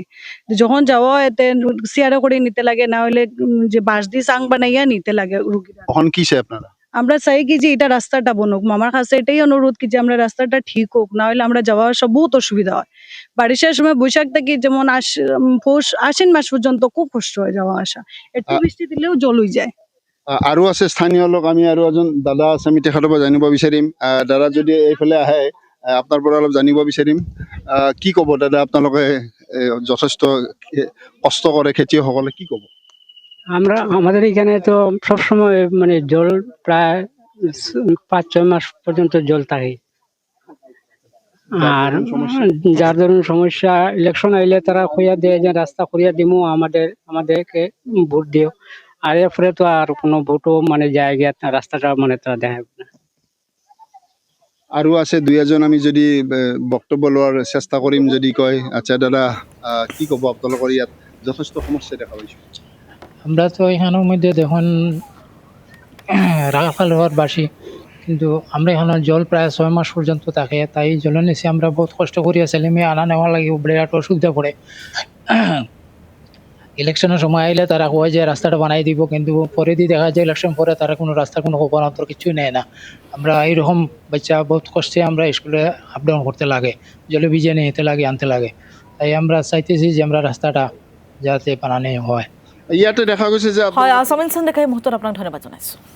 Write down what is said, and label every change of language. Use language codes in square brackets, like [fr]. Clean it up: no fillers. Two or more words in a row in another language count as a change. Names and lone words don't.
[bn] যখন যাওয়া এতে চেয়ারে করে নিতে লাগে, না হলে যে বাঁশ দিয়ে চাং বানাইয়া নিতে লাগে রুগীরা। তখন কি চাই আপনারা? আমরা চাই কি যে এটা রাস্তাটা বনুক, মামার কাছে এটাই অনুরোধ কি যে আমরা রাস্তাটা ঠিক হোক, না হলে আমরা যাওয়া আসা বহুত অসুবিধা হয়। বারিশের সময় বৈশাখ থেকে যেমন আশ্বিন মাস পর্যন্ত খুব কষ্ট হয় যাওয়া আসা, একটু বৃষ্টি দিলেও জল হয়ে যায়। [as] আৰু আছে স্থানীয় লোক, আমি আৰু এজন দাদা আছে, আমি তেখেতৰ পৰা জানিব বিচাৰিম। দাদা যদি এইফালে আহে, আপোনাৰ পৰা অলপ জানিব বিচাৰিম। কি ক'ব দাদা, আপোনালোকে যথেষ্ট কষ্ট করে খেতিয়কসকলে, কি ক'ব? [bn] আমাদের এখানে তো সবসময় মানে জল প্রায় ৫-৬ মাস পর্যন্ত জল থাকে। আর যার ধরুন সমস্যা, ইলেকশন আইলে তারা কইয়া দেয় যে রাস্তা করিয়া দিমু, আমাদেরকে ভোট দিও। আর এরপরে তো আর কোনো ভোটও মানে যায় গিয়া রাস্তাটা মানে তারা দেখায় না। [as] আৰু আছে ২-এজন, আমি যদি বক্তব্য লোৱাৰ চেষ্টা কৰিম যদি কয়। আচ্ছা দাদা, কি ক'ব? আপোনালোকৰ ইয়াত যথেষ্ট সমস্যা দেখা পাইছো। [bn] আমরা তো এখানের মধ্যে দেখুন রাখাল হওয়ার বাসী, কিন্তু আমরা এখানে জল প্রায় ৬ মাস পর্যন্ত থাকে। তাই জলের নিচে আমরা বহুত কষ্ট করিয়া ছেলে মেয়ে আনা নেওয়া লাগে, বিরাট অসুবিধা পড়ে। ইলেকশনের সময় আইলে তারা কয় যে রাস্তাটা বানাই দিব, কিন্তু পরে দিয়ে দেখা যায় ইলেকশন পরে তারা কোনো রাস্তার কোনো খবর অন্তর কিছুই নেয় না। আমরা এইরকম বাচ্চা বহুত কষ্টে আমরা স্কুলে আপ ডাউন করতে লাগে, জলে ভিজে নিতে লাগে, আনতে লাগে। তাই আমরা চাইতেছি যে আমরা রাস্তাটা যাতে বানানো হয়। [as] ইয়াতে দেখা গৈছে যে হয়, সমীন চন্দেকাই মুহূৰ্তত আপোনাক ধন্যবাদ জনাইছোঁ।